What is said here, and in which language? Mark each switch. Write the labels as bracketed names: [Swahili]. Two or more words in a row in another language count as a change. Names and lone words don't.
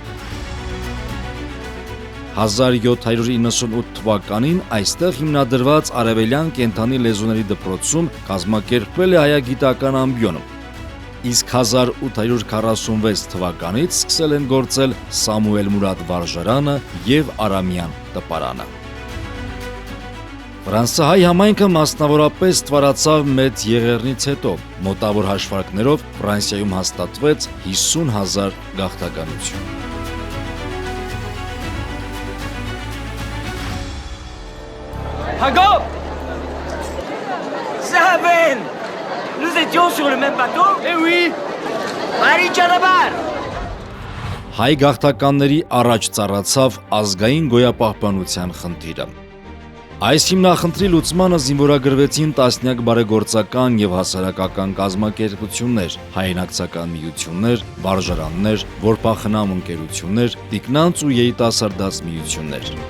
[Armenian] 1798 թվականին այստեղ հիմնադրված Արևելյան կենդանի լեզուների դպրոցում կազմակերպվել է հայագիտական ամբիոն։ Իսկ 1846 թվականից սկսել են գործել Սամուել Մուրադ վարժարանը և Արամյան տպարանը։ Ֆրանսահայ համայնքը մասնավորապես ստվարացավ մեծ եղեռնից հետո, մոտավոր հաշվարկներով Ֆրանսիայում հաստատվեց 50 հազար գաղթականություն։ Հագոբ! Զավեն! [French] Nous étions sur le même bateau? Eh oui! Paris ճանապարհ! [Armenian] Հայ գաղթականների առաջ ծառացավ ազգային գոյապահպանության խնդիրը։ Այս հիմնախնդրի լուծմանը զինվորագրվեցին տասնյակ բարեգործական եւ հասարակական կազմակերպություններ, հայրենակցական միություններ, վարժարաններ, որփախնամ ընկերություններ, տիկնանց ու երիտասարդաց միություններ։